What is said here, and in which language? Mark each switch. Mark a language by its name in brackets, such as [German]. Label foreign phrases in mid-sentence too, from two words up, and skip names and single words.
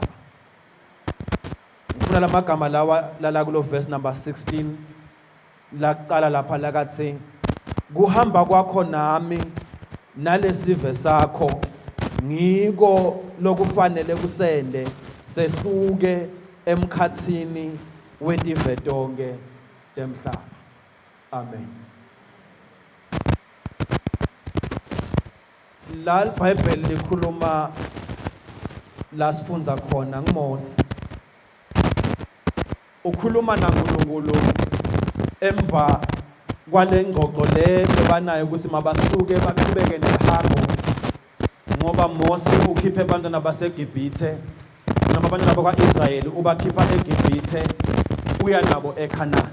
[Swati] Ngifuna lamagama lawa lala kulo [English] verse number 16 [Swati] laqala lapha lakathi kuhamba kwakho nami nalesive sakho ngiko lokufanele kusende sehluke emkhatsini wetive tonke temhlaba. Amen. La Bible likhuluma la sifunza khona nguMose. [Zulu] Ukhuluma naNkulunkulu emva kwale ngxoxo le bebanayo ukuthi mabasuke baqhubeke nehambo ngoba Mose ukhiphe abantwana baseGibhithe noma abantwana bakwaIsrayeli ubakhipha eGibhithe uya nabo eKhanani.